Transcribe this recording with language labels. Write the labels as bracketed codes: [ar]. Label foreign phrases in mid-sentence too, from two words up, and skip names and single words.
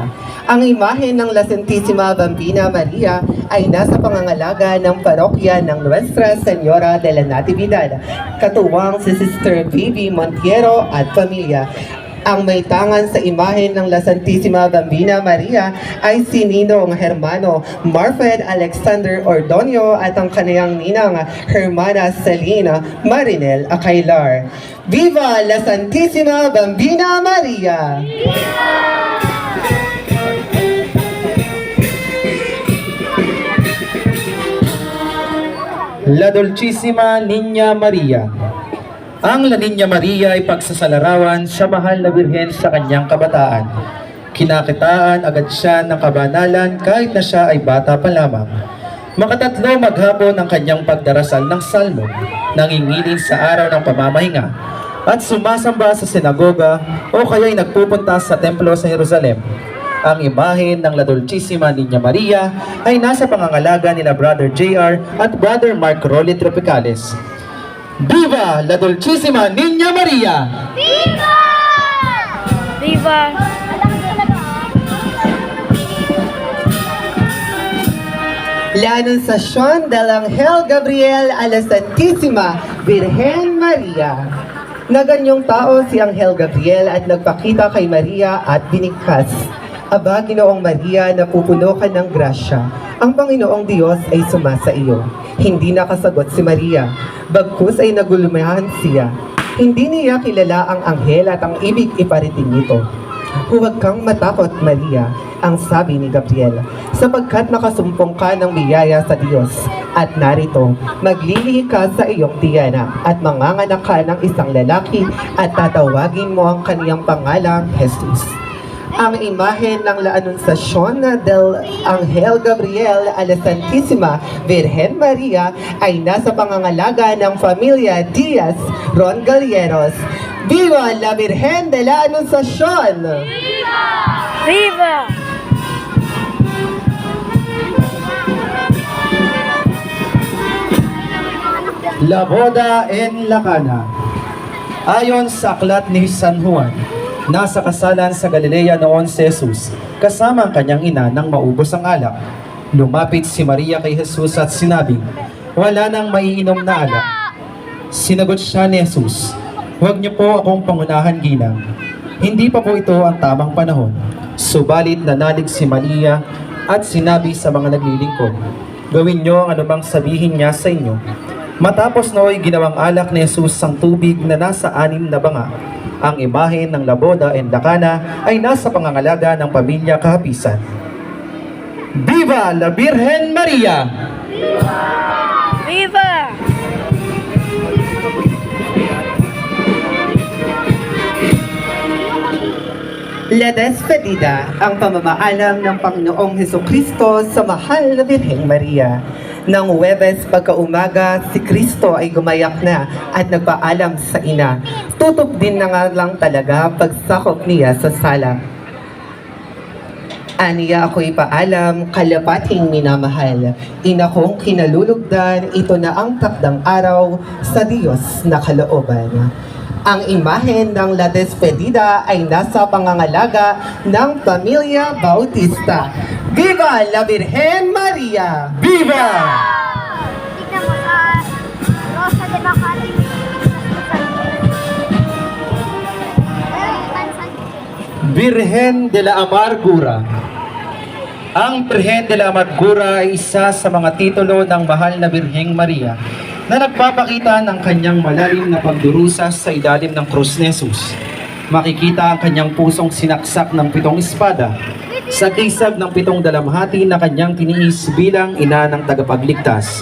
[tl] Ang imahe ng La Santísima Bambina Maria ay nasa pangangalaga ng parokya ng Nuestra Señora de la Natividad, katuwang si Sister Vivi Montiero at pamilya. Ang may tangan sa imahe ng La Santísima Bambina Maria ay si Ninong Hermano Marfed Alexander Ordonio at ang kaniyang ninang Hermana Selina Marinel Acailar. [es] Viva La Santísima Bambina Maria! Viva! [tl] La Dulcísima Niña Maria. Ang La Niña Maria ay pagsasalarawan sa mahal na Birhen sa kanyang kabataan. Kinakitaan agad siya ng kabanalan kahit na siya ay bata pa lamang. Makatatlo maghapon ang kanyang pagdarasal ng salmo, nangingilin sa araw ng pamamahinga, at sumasamba sa sinagoga o kaya'y nagpupunta sa templo sa Jerusalem. Ang imahe ng La Dulcísima Niña Maria ay nasa pangangalaga nila Brother JR at Brother Mark Rolly Tropicales. [es] Viva La Dulcísima Niña Maria! Viva! Viva! [tl] La Anunciación del Ángel Gabriel a la Santísima Virgen Maria. Naganyong tao si Anghel Gabriel at nagpakita kay Maria at binigkas. Aba, Ginoong Maria, napupuno ka ng grasya. Ang Panginoong Diyos ay sumasa iyo. Hindi nakasagot si Maria, bagkus ay nagulumahan siya. Hindi niya kilala ang anghel at ang ibig iparating nito. Huwag kang matakot, Maria, ang sabi ni Gabriel, sapagkat nakasumpong ka ng biyaya sa Diyos. At narito, maglilihi ka sa iyong tiyanak at manganganak ka ng isang lalaki at tatawagin mo ang kaniyang pangalang Jesus. Ang imahen ng La Anunciación del Ángel Gabriel a la Santísima Virgen Maria ay nasa pangangalaga ng pamilya Diaz Rongalleros. [es] Viva la Virgen de la Anunciación! Viva! [tl] La Boda en La Cana. Ayon sa aklat ni San Juan, nasa kasalan sa Galilea noon si Jesus, kasama ang kanyang ina nang maubos ang alak. Lumapit si Maria kay Jesus at sinabing, "Wala nang maiinom na alak." Sinagot siya ni Jesus, "Huwag niyo po akong pangunahan ginang. Hindi pa po ito ang tamang panahon." Subalit nanalig si Maria at sinabi sa mga naglilingkod, "Gawin niyo ang anumang sabihin niya sa inyo." Matapos nooy ginawang alak ni Jesus ang tubig na nasa 6 na banga. Ang imahe ng La Boda en La Cana ay nasa pangangalaga ng pamilya kahapisan. [es] Viva la Virgen Maria! Viva! [tl] La Despedida, ang pamamaalam ng Panginoong Hesukristo sa mahal na Birheng Maria. Nang Huwebes pagkaumaga, si Kristo ay gumayak na at nagpaalam sa ina. Tutok din na nga lang talaga pagsakop niya sa sala. Aniya ako'y paalam, kalapating minamahal. Ina kong kinalulugdan, ito na ang takdang araw sa Diyos na kalooban. Ang imahen ng La Despedida ay nasa pangangalaga ng Pamilya Bautista. [es] Viva la Virgen Maria! Viva! [tl] Tignan mo sa Rosa de Bacali. Virgen de la Amargura. Ang Virgen de la Amargura ay isa sa mga titulo ng mahal na Birheng Maria na nagpapakita ng kanyang malalim na pagdurusa sa ilalim ng krus ni Jesus. Makikita ang kanyang pusong sinaksak ng 7 espada sa kisag ng 7 dalamhati na kanyang tiniis bilang ina ng tagapagligtas.